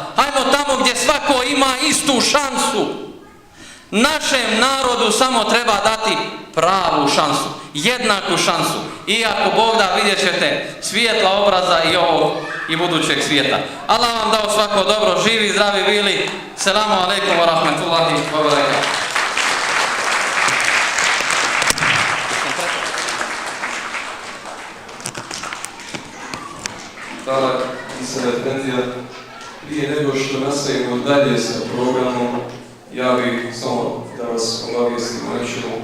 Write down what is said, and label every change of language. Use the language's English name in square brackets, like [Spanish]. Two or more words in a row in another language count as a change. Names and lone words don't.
[Bosnian] Hajmo tamo gdje svako ima istu šansu. Našem narodu samo treba dati pravu šansu, jednaku šansu. I ako Bog da, vidjet ćete svijetla obraza i ovog i budućeg svijeta. Allah vam dao svako dobro, živi, zdravi bili. [Arabic] سلام عليكم ورحمة الله وبركاته. [Bosnian] Hvala, Isa Efendija. Prije nego što nastavimo dalje sa programom, ja bih samo da vas obavijestim o nečemu.